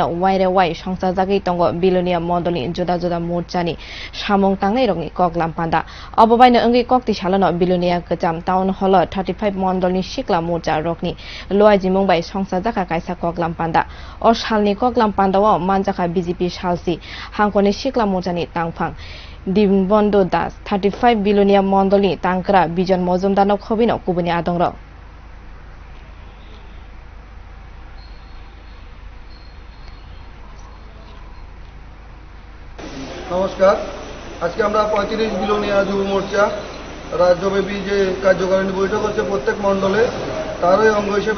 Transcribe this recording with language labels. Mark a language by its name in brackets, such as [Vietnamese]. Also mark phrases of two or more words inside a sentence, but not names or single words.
[Kok Borok] waire wai songsa jagi tongo bilonia mondoli juda juda murchani samong tangnai rokni koklam panda obobaino ongi kokti salano bilonia kacham town hall 35 mondolni sikla murcha rokni loaji mumbai songsa jaka kaisa koklam panda o salni koklam panda o manjaka BJP salsi hangkoni sikla murchani tangphang Dimbondo Das 35 বিলোনিয়া মন্ডলী তাংকরা বিজন মজুমদার খবিন কুবনি আদংর [Bangla] নমস্কার আজকে আমরা 35 বিলোনিয়া যুব মোর্চা রাজ্যব্যাপী যে কার্যকারিণী বৈঠক হচ্ছে প্রত্যেক মণ্ডলে তারই অঙ্গ হিসেবে